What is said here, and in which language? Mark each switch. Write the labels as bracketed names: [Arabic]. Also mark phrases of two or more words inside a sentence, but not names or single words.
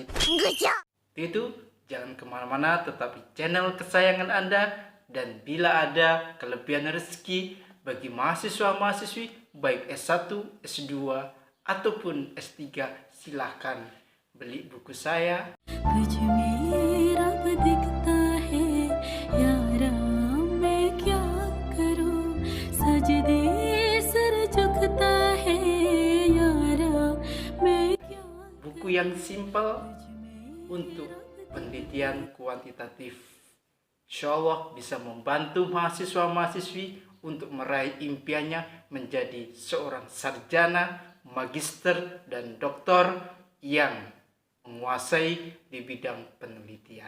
[Indonesian] Itu jangan kemana-mana, tetap di channel kesayangan Anda. Dan bila ada kelebihan rezeki bagi mahasiswa-mahasiswi baik S1, S2 ataupun S3, silahkan beli buku saya. [Hindi] कुछ मेरा दिखता है यारा, मैं क्या करूं, सजदे सर झुकता है यारा, मैं क्या. [Indonesian] Buku yang simpel untuk penelitian kuantitatif. [Arabic] إن شاء الله [Indonesian] bisa membantu mahasiswa-mahasiswi untuk meraih impiannya menjadi seorang sarjana, magister, dan doktor yang menguasai di bidang penelitian.